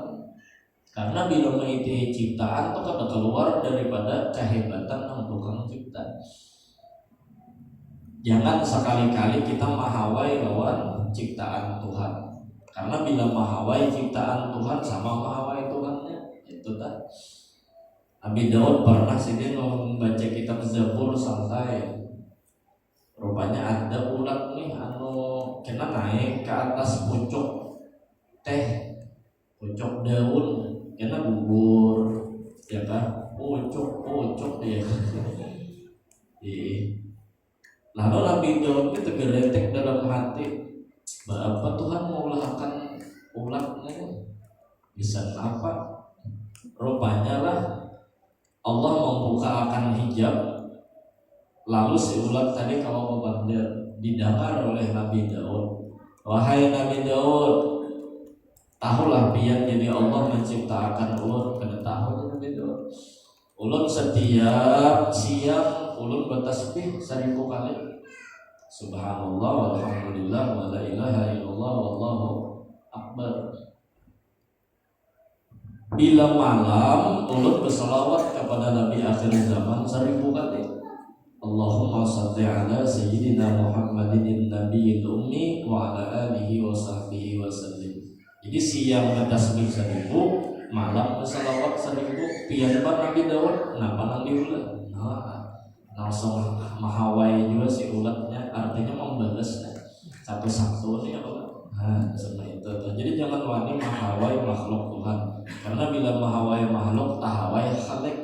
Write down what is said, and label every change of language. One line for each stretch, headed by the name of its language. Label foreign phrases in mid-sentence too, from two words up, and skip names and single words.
Banjar: Karena bila mengikuti ciptaan itu kada keluar daripada kehebatan yang tukang cipta. Jangan sekali-kali kita mahawai lawan ciptaan Tuhan. Karena bila mahawai ciptaan Tuhan sama mahawai Tuhannya, itu tah. Abi Daud pernah sih dia membaca kitab Zabur santai. Rupanya ada ulat nih kena naik ke atas pucuk teh, pucuk daun, kena gugur, ya kan? Pucuk dia. Lalu Nabi Daud itu tergeletek dalam hati, apa Tuhan mau lahirkan ulatnya? Bisa apa? Rupanya lah Allah membuka akan hijab, lalu si ulat tadi kalau membandel didengar oleh Nabi Daud. Wahai Nabi Daud, tahulah biar jadi Allah menciptakan ulat. Kena tahu Nabi Daud. Ulat setiap siang ulat bertasbih 1000 kali.
Arabic: سبحان الله والحمد لله ولا إله إلا الله والله أكبر.
Banjar: Bila malam ulut berselawat kepada Nabi akhir zaman 1000 kali.
Arabic: اللهم صل على سيدنا محمد النبي الأمي وعلى آله وصحبه وسلم.
Banjar: Jadi siang bertasbih 1000, malam berselawat 1000. Pian Nabi Daud kenapa nang diulat? Nah, langsung mahawai juga si ulatnya, artinya membalas satu-satu nih apa? Nah, seperti itu. Jadi jangan wani mahawai makhluk Tuhan. Karena bila mahawai makhluk tahawai khalik.